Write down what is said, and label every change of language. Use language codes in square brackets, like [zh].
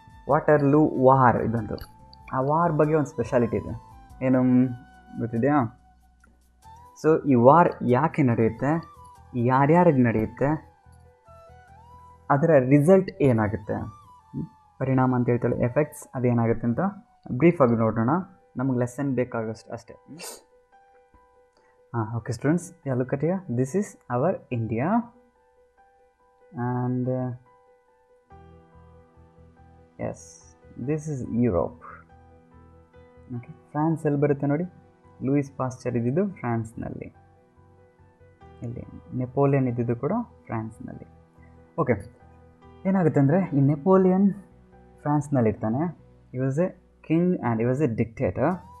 [kn] Waterloo war ಇದಂತು. ಆ war ಬಗ್ಗೆ ಒಂದು ಸ್ಪೆಷಾಲಿಟಿ ಇದೆ, ಏನು ಗೊತ್ತಿದೆಯಾ? ಸೊ ಈ ವಾರ್ ಯಾಕೆ ನಡೆಯುತ್ತೆ, ಯಾರ್ಯಾರಿಗೆ ನಡೆಯುತ್ತೆ, ಅದರ ರಿಸಲ್ಟ್ ಏನಾಗುತ್ತೆ, ಪರಿಣಾಮ ಅಂತ ಹೇಳ್ತಾಳೆ, ಎಫೆಕ್ಟ್ಸ್ ಅದೇನಾಗುತ್ತೆ ಅಂತ ಬ್ರೀಫಾಗಿ ನೋಡೋಣ. ನಮಗೆ ಲೆಸನ್ ಬೇಕಾಗಷ್ಟು ಅಷ್ಟೇ. [en] Okay students, yeah, look at here. This is our India and yes, this is Europe. [kn] Okay, France ಎಲ್ಲಿ ಬರುತ್ತೆ ನೋಡಿ. ಲೂಯಿಸ್ ಪಾಸ್ಚರ್ ಇದ್ದಿದ್ದು ಫ್ರಾನ್ಸ್ನಲ್ಲಿ, ಇಲ್ಲಿ ನೆಪೋಲಿಯನ್ ಇದ್ದಿದ್ದು ಕೂಡ ಫ್ರಾನ್ಸ್ನಲ್ಲಿ. ಓಕೆ, ಏನಾಗುತ್ತೆ ಅಂದರೆ ಈ ನೆಪೋಲಿಯನ್ ಫ್ರಾನ್ಸ್ನಲ್ಲಿರ್ತಾನೆ. [en] He was a king and he was a dictator.